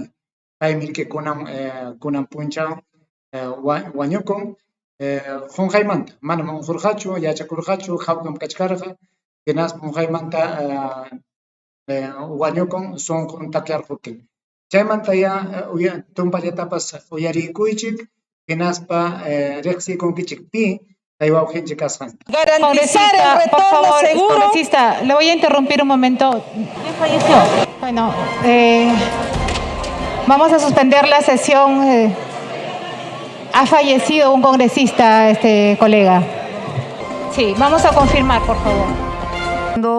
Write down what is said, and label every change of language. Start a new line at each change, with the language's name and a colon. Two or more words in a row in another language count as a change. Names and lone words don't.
Quechua: Paymi riki kunan punchaw wañukun, qunqaymanta, manam unqurqachu, yachakurqachu, hawkam kachkarqa, hinaspa qunqaymanta wañukun sunqun takiarqutin. Chaymanta ya tumpallatapas uyarikuychik, hinaspa riqsiykunkichik pi kay wawqinchik kasqan.
Spanish: Garantizar el retorno por favor, seguro. Congresista, le voy a interrumpir un momento. ¿Quién falleció? Bueno, vamos a suspender la sesión. Ha fallecido un congresista, colega. Sí, vamos a confirmar, por favor.